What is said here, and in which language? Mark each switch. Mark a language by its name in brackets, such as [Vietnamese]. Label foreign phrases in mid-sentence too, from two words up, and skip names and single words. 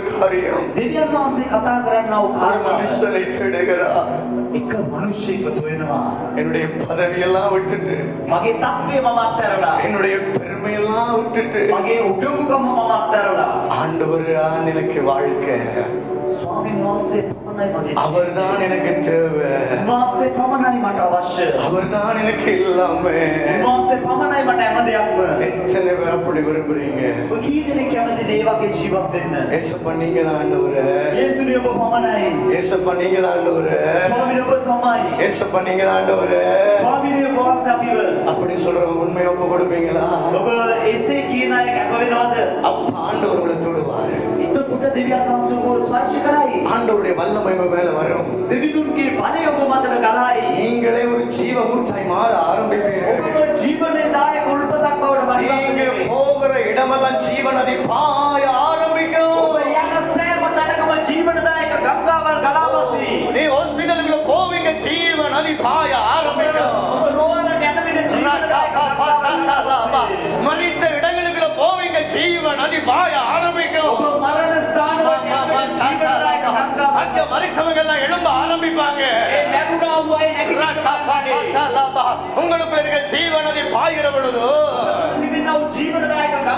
[Tamil] காரியம். [Sinhala] දෙවියන් වහන්සේ කතා කරන්නා වූ [Tamil] ஒரு [Sinhala] කාරණා [Tamil] மனுஷனை தேடுகிறார். [Sinhala] එක මිනිහෙක්ව සොයනවා. [Tamil] என்னுடைய பதவியெல்லாம் விட்டுட்டு, [Sinhala] මගේ තත්ත්වය මම අත්හැරලා, [Tamil] என்னுடைய பெருமையெல்லாம் விட்டுட்டு, [Sinhala] මගේ උඩඟුකම මම අත්හැරලා, [Tamil] ஆண்டவர்தான் எனக்கு வாழ்க்கை, [Sinhala] ස්වාමීන් වහන්සේ පමණයි මගේ [Tamil] அவர்தான் எனக்கு தேவை, [Sinhala] උන්වහන්සේ පමණයි මට අවශ්‍ය, [Tamil] அவர்தான் எனக்கு எல்லாமே. [Sinhala] උන්වහන්සේ පමණයි මට හැම දෙයක්ම. [Tamil] எத்தனை பேர் அப்படி விரும்புறீங்க? [Sinhala] ඔය කී දෙනෙක් කැමතිද ඒ වගේ ජීවත් වෙන්න? [Tamil] ஏசப்பா நீங்க தான் ஆண்டவரே, [Sinhala] යේසුනේ ඔබ පමණයි. [Tamil] ஏசப்பா நீங்க தான் ஆண்டவரே, [Sinhala] ස්වාමීන් ඔබ තමයි. [Tamil] ஏசப்பா நீங்க தான் ஆண்டவரே. [Sinhala] ස්වාමීන් ඔබ වහන්සේ අපිව [Tamil] அப்படி சொல்றவங்க உண்மையை ஒப்பு கொடுப்பீங்களா? [Sinhala] ඔබ එසේ කියන අය කැප වෙනවද? [Tamil] அப்ப ஆண்டவர் உங்களை தொடுவாரு. [Sinhala] එතකොට දෙවියන් වහන්සේ ඔබව ස්පර්ශ කරයි. [Tamil] ஆண்டவருடைய வல்லமை உங்க மேல வரும். [Sinhala] දෙවිදුන්ගේ බලය ඔබ මතට ගලයි. [Tamil] நீங்களே ஒரு ஜீவ ஊற்றாய் மாற ஆரம்பிப்பீர்கள். [Sinhala] ඔබ ජීවනදායක උල්පතක් බවට [Tamil] நீங்க [Sinhala] පත් [Tamil] போகிற இடமெல்லாம் ஜீவ நதி பாய ஆரம்பிக்கும். [Sinhala] ඔබ යන සෑම තැනකම ජීවනදායක ගංගාවල් ගලා වසී. [Tamil] நீ ஹாஸ்பிடலுக்குள்ள போவீங்க, ஜீவ நதி பாய ஆரம்பிக்கும். [Sinhala] ඔබ රෝහලට යන විට ජීවනදායක [Tamil] மரித்த இடங்களுக்குள்ள போவீங்க, ஜீவ நதி பாய ஆரம்பிக்கும். [Sinhala] ඔබ මරණ ස්ථානවල යන විට ජීවනදායක ගංගාවල් [Tamil] அங்க மரித்தவங்க எல்லாம் எழும்ப ஆரம்பிப்பாங்க. [Sinhala] ඒ මැරුණා වූ අය නැගිටිනවා. [Tamil] உங்களுக்குள்ள இருக்க ஜீவ நதி பாய்கிற பொழுது [Sinhala] තිබෙනා වූ ජීවනදායක